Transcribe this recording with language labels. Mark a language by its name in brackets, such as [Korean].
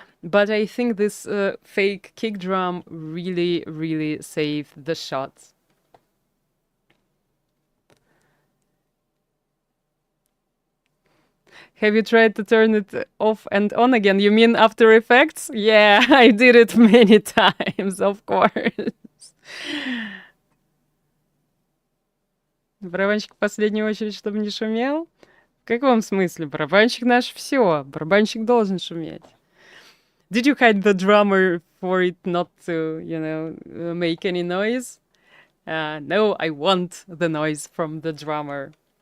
[English] But I think this fake kick drum really saved the shots. Have you tried to turn it off and on again? You mean After Effects? Yeah, I did it many times, of course. [Russian] Барабанщик в последнюю очередь, чтобы не шумел? В каком смысле? Барабанщик наш все. Барабанщик должен шуметь. [English] Did you hide the drummer for it not to, make any noise? No, I want the noise from the drummer.